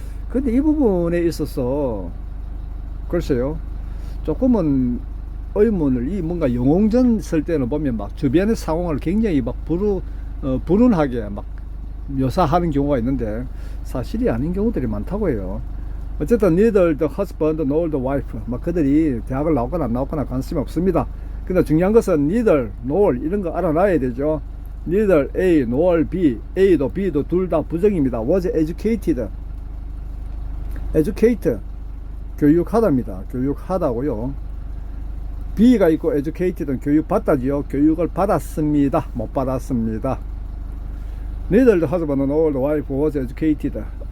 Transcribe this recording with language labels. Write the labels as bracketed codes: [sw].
[ko] 근데 이 부분에 있어서 글쎄요, 조금은 의문을, 이 뭔가 영웅전 쓸 때는 보면 막 주변의 상황을 굉장히 막 불운하게 막 묘사하는 경우가 있는데 사실이 아닌 경우들이 많다고 해요. 어쨌든 [en] neither the husband nor the wife [ko] 막 그들이 대학을 나왔거나 안 나왔거나 관심이 없습니다. 근데 중요한 것은 neither nor 이런 거 알아놔야 되죠. [en] neither A nor B, [ko] A도 B도 둘 다 부정입니다. [en] was educated educate [ko] 교육하다입니다. 교육하다고요. B가 있고 educated는 교육받다지요. 교육을 받았습니다. 못 받았습니다. [en] neither the husband nor the wife was educated.